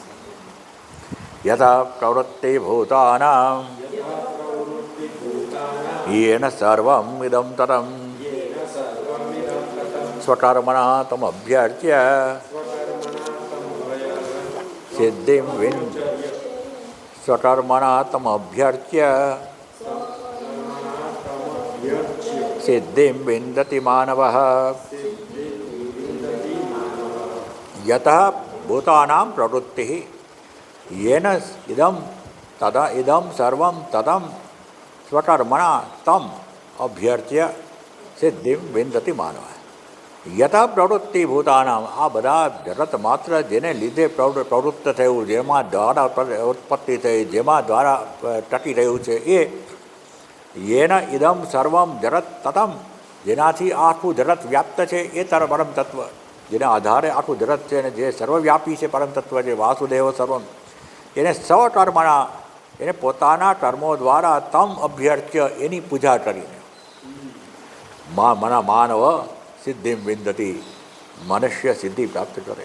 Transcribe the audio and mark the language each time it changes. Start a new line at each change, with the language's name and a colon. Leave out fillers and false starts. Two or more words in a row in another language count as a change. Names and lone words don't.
Sanskrit: यथा प्रवृत्ति भूतानां येन सर्वम इदं तरम स्वकर्मणा तमभ्यर्च्य सिद्धिम स्वकर्मणा तमभ्यर्च्य सिद्धिम विंदति मानवः. यतः भूतानां प्रवृत्ति येन इदं सर्वं तदं स्वकर्मणा तम अभ्यर्च्य सिद्धिं विंदति मानव. यथा प्रवृत्ति भूतानाम
Gujarati: આ બધા જગત માત્ર જેને લીધે પ્રવૃત્ત થયું, જેમાં દ્વારા ઉત્પત્તિ થઈ, જેમાં દ્વારા ટકી રહ્યું છે એ
Sanskrit: येन इदम सर्वम जगत ततम
Gujarati: જેનાથી આખું જગત વ્યાપ્ત છે એ પરમ તત્વ, જેના આધારે આખું જગત છે અને જે સર્વવ્યાપી છે પરમ તત્વ છે
Sanskrit: वासुदेव सर्वम,
Gujarati: એને સ્વકર્મણા એને પોતાના કર્મો દ્વારા
Sanskrit: तम अभ्यर्च्य
Gujarati: એની પૂજા કરીને
Sanskrit: मानव सिद्धिम विंदति
Gujarati: મનુષ્ય સિદ્ધિ પ્રાપ્ત કરે.